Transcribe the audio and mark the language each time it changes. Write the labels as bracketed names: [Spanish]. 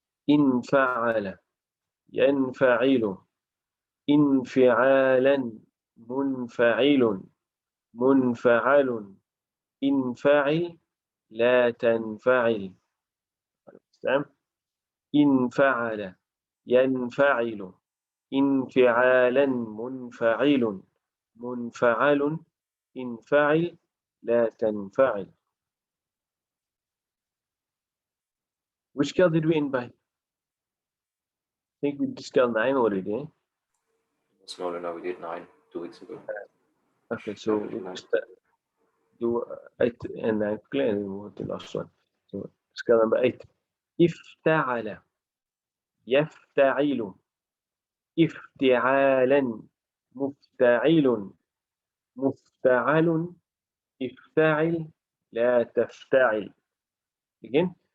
[Arabic] انفعل ينفعل انفعالا منفعل منفعل انفعل لا تنفعل. تمام. انفعل ينفعل انفعالا منفعل منفعل انفعل لا تنفعل. [English] Which scale did we end by? I think we did scale 9 already. Eh? No, we did 9 2 weeks ago. Okay, so we do 8 and 9 quickly and then we'll do the last one. So scale number 8. [Arabic] افتعل يفتعل افتعالا مفتعل مفتعل افتعل لا تفتعل. [English] Again.